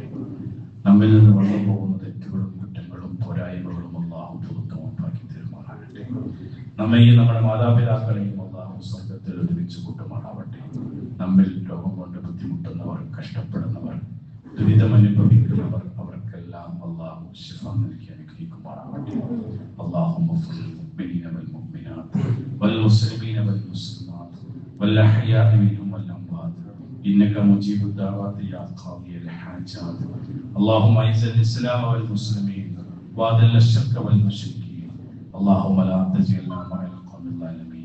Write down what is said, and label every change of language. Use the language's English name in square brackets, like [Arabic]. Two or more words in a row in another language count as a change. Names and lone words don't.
[Malayalam] നമ്മിൽ നിന്ന് വന്നു പോകുന്ന തെറ്റുകളും കുറ്റങ്ങളും പോരായ്മകളും അല്ലാഹു പുറത്തുമാക്കി തീരുമാനാകട്ടെ. നമ്മെയും നമ്മുടെ മാതാപിതാക്കളെയും അല്ലാഹു സ്വർഗ്ഗത്തിൽ ഒരുമിച്ച് കൂട്ടുമാറാവട്ടെ. നമ്മിൽ രോഗം കൊണ്ട് ബുദ്ധിമുട്ടുന്നവർ, കഷ്ടപ്പെടുന്നവർ, ദുരിതമനുഭവിക്കുന്നവർ, അവർക്കെല്ലാം അല്ലാഹു ശിഫ നൽകി അനുഗ്രഹിക്കുമാറാവട്ടെ. [Arabic] اللهم اغفر للمؤمنين والمؤمنات والمسلمين والمسلمات والأحياء منهم والأموات إنك مجيب الدعوات يا قاضي الحاجات. اللهم أعز الإسلام والمسلمين وأذل الشرك والمشركين. اللهم لا تجعلنا مع القوم الظالمين.